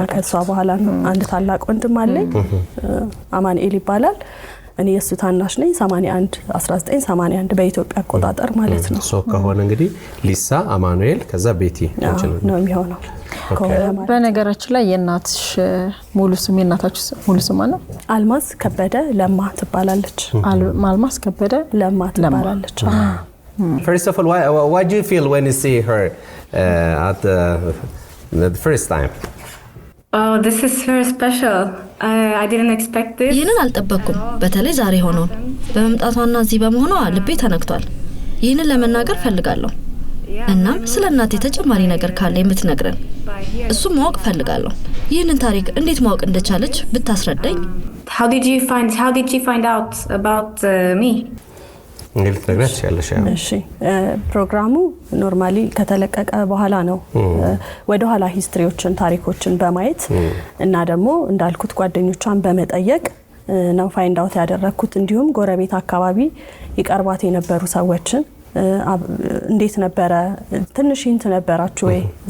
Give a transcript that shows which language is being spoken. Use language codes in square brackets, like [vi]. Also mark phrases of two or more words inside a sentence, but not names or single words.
[am] እኛ ከሷ በኋላ ነው። አንድ ታላቅ ወንድም አለኝ አማኑኤል ይባላል። እኔ የሱ ታናሽ ነኝ 1981 በኢትዮጵያ አቆጣጠር ማለት ነው። ሶ ከሆነ እንግዲህ ሊሳ አማኑኤል ከዛ ቤቲ ነው የሚሆነው። በነገራችን ላይ የእናትሽ ሙሉ ስም የእናታችሁ ሙሉ ስም ነው? አልማዝ ከበደ ለማ ትባላለች። አልማዝ ከበደ ለማ ትባላለች። [en] First of all, what do you feel when you see her at the first time? Oh, this is very special. I didn't expect this. [am] ይህንን አልጠበቅኩም። በተለይ ዛሬ ሆኖ በመምጣቷና እዚህ በመሆኗ ልቤ ተነክቷል። ይህንን ለመናገር ፈልጋለሁ። እናም ስለ እናቴ ተጨማሪ ነገር ካለ የምትነግረን እሱም ማወቅ ፈልጋለሁ። ይህንን ታሪክ እንዴት ማወቅ እንደቻለች ብታስረዳኝ። [en] How did you find out about me? [am] እንግዲህ ተግባች ያለሽ ያው እሺ ፕሮግራሙ ኖርማሊ ከተለቀቀ በኋላ ነው ወደ ኋላ ሂስትሪዎችን ታሪኮችን በማየት እና ደግሞ እንዳልኩት ጓደኞቿን በመጠየቅ ነው [en] find out [am] ያደረኩት። እንዲሁም ጎረቤት አካባቢ ይቀርባት የነበሩ ሰዎችን እንዴት ነበረ ትንሽ እንት ነበራችሁ ወይ